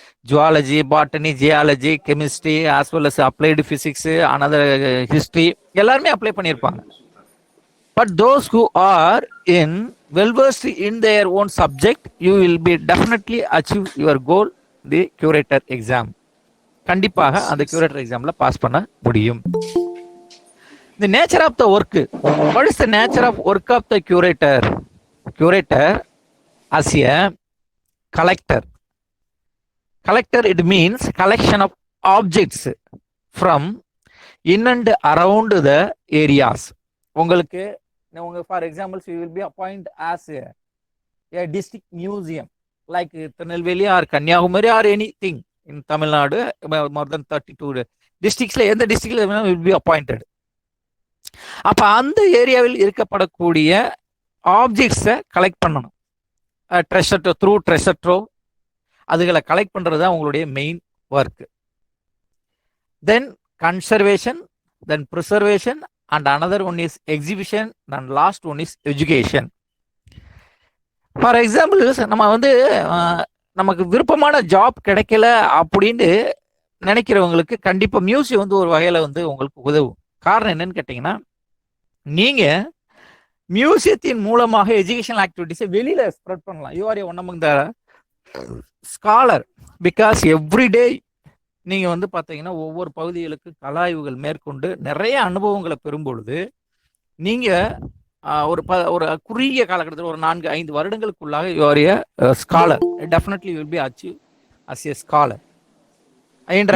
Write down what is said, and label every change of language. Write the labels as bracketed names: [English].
[Tamil] Zoology, botany, geology, chemistry as well as applied physics, another history எல்லாருமே apply பண்ணியிருப்பாங்க. [English] But those who are well versed in their own subject, you will be definitely achieve your goal, the curator exam. [Tamil] கண்டிப்பாக அந்த curator examல pass பண்ண முடியும். [English] The nature of the work. What is the nature of work of the curator? Curator as a collector. Collector, it means collection of objects from in and around the areas. உங்களுக்கு for example, you will be appointed as a district museum like Tirunelveli or Kanyakumari or anything in Tamil Nadu, more than 32 districts. [Tamil] எந்த டிஸ்ட்ரிக்ட்ல [English] will be appointed. [Tamil] அப்ப அந்த ஏரியாவில் இருக்கப்படக்கூடிய ஆப்ஜெக்ட்ஸை collect பண்ணணும். Treasure drove அதுகளை collect பண்றது தான் உங்களுடைய main work. [English] Then conservation, then preservation, and another one is exhibition, and last one is education. [Tamil] For example, நம்ம வந்து நமக்கு விருப்பமான ஜாப் கிடைக்கல அப்படின்னு நினைக்கிறவங்களுக்கு கண்டிப்பா மியூசியம் வந்து ஒரு வகையில வந்து உங்களுக்கு உதவும். காரணம் என்னன்னு கேட்டீங்கன்னா, நீங்க மியூசியத்தின் மூலமாக எஜுகேஷனல் ஆக்டிவிட்டிஸை வெளியில ஸ்ப்ரெட் பண்ணலாம். [English] you are one among the scholar because [Tamil] everyday நீங்க வந்து பாத்தீங்கன்னா ஒவ்வொரு பகுதிகளுக்கு கலாய்வுகள் மேற்கொண்டு நிறைய அனுபவங்களை பெறும் பொழுது நீங்க ஒரு குறுகிய காலகட்டத்தில் ஒரு 4-5 வருடங்களுக்குள்ளாக [English] You are a scholar. Definitely will be achieve as a scholar என்ற